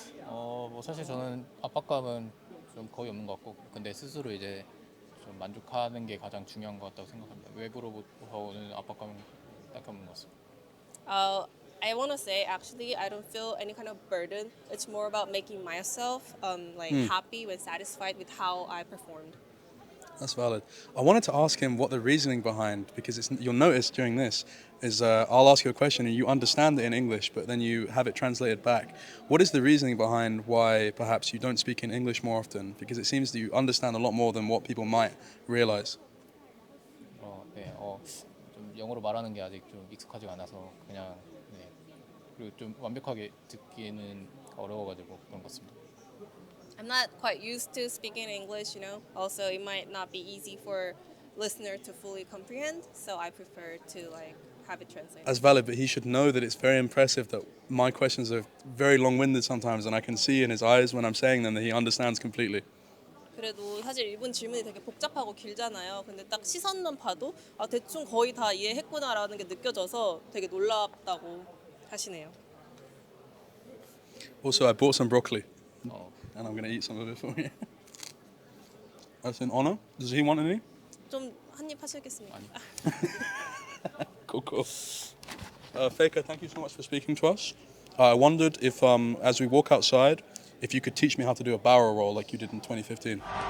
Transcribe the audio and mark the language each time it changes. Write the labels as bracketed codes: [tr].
[ko] 뭐 사실 저는 압박감은 좀 거의 없는 것 같고 근데 스스로 이제 좀 만족하는 게 가장 중요한 것 같다고 생각합니다. 외부로부터 오는 압박감은 딱히 없는 것 같습니다. [en] I want to say actually I don't feel any kind of burden. It's more about making myself like happy when satisfied with how I performed. That's valid. I wanted to ask him what the reasoning behind, because you'll notice during this is I'll ask you a question and you understand it in English, but then you have it translated back. What is the reasoning behind why perhaps you don't speak in English more often? Because it seems that you understand a lot more than what people might realize. [ko] 네, 좀 영어로 말하는 게 아직 좀 익숙하지가 않아서 그냥 네. 그리고 좀 완벽하게 듣기에는 어려워가지고 그런 것 같습니다. [en] I'm not quite used to speaking English, you know. Also, it might not be easy for listener to fully comprehend, so I prefer to like have it translated. That's valid, but he should know that it's very impressive that my questions are very long-winded sometimes, and I can see in his eyes when I'm saying them that he understands completely. [ko] 그래도 사실 이분 질문이 되게 복잡하고 길잖아요. 근데 딱 시선만 봐도 아, 대충 거의 다 이해했구나라는 게 느껴져서 되게 놀랍다고 하시네요. [en] Also, I bought some broccoli, 어, and I'm going to eat some of it for you. That's an honor. Does he want any? [ko] 좀 한입 하시겠습니까? 아니. [en] Cool, cool. Faker, thank you so much for speaking to us. I wondered if, as we walk outside, if you could teach me how to do a barrel roll like you did in 2015.